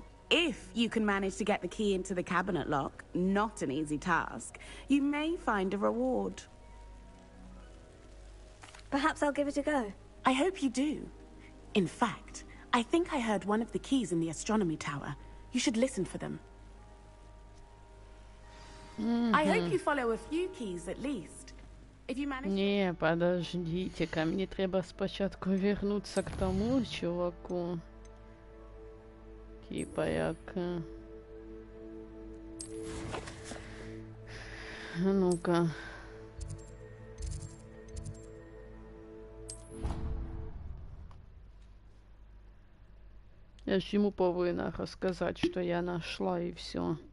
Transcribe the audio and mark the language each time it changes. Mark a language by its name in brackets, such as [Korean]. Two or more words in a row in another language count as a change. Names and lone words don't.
[English] If you can manage to get the key into the cabinet lock, not an easy task, you may find a reward. Perhaps I'll give it a go. I hope you do. In fact, I think I heard one of the keys in the astronomy tower. You should listen for them. I hope you follow a few keys at least. [Russian] Не, подождите-ка, мне [Ukrainian] треба спочатку [Russian] вернуться к тому чуваку. Типа як... Ну-ка. Я ж ему повинна рассказать, что я нашла, и все.